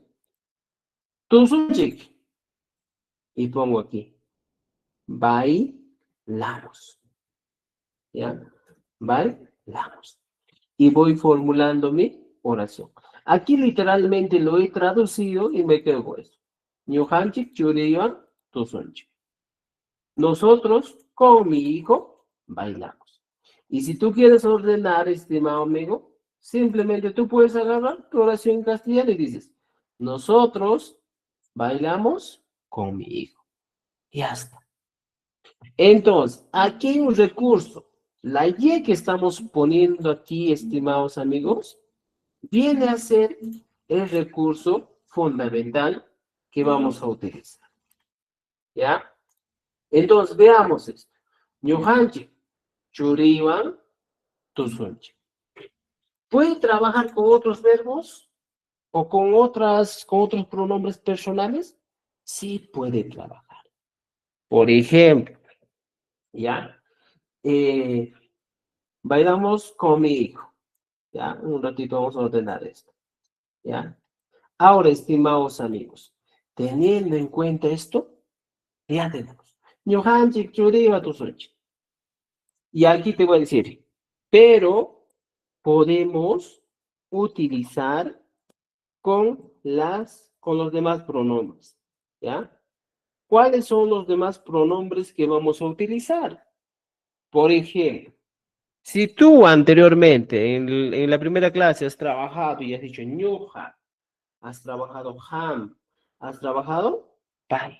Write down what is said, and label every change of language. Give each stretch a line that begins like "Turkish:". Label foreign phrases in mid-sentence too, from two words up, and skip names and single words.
Spanish: Tusunchik. Y pongo aquí. Bailamos. ¿Ya? Bailamos. Y voy formulando mi oración. Aquí literalmente lo he traducido y me quedo con eso.
Quechua: ñujanchik, churiwan, tusunchik.
Spanish: Nosotros, con mi hijo, bailamos. Y si tú quieres ordenar, estimado amigo, simplemente tú puedes agarrar tu oración en castellano y dices, nosotros bailamos con mi hijo. Y ya está. Entonces, aquí hay un recurso. La Y que estamos poniendo aquí, estimados amigos, viene a ser el recurso fundamental que vamos a utilizar. ¿Ya? Entonces, veamos esto.
Quechua: ñujanchik, churiwan, tusunchik.
Spanish: ¿Puede trabajar con otros verbos o con otros pronombres personales? Sí puede trabajar. Por ejemplo, ¿ya? Bailamos con mi hijo. ¿Ya? Un ratito vamos a ordenar esto. ¿Ya? Ahora, estimados amigos, teniendo en cuenta esto, ya tenemos.
Quechua: ñujanchik, churiwan, tusunchik.
Spanish: Y aquí te voy a decir, pero podemos utilizar con los demás pronombres, ¿ya? ¿Cuáles son los demás pronombres que vamos a utilizar? Por ejemplo, si tú anteriormente en la primera clase has trabajado y has dicho ñuja, has trabajado ham, has trabajado pai.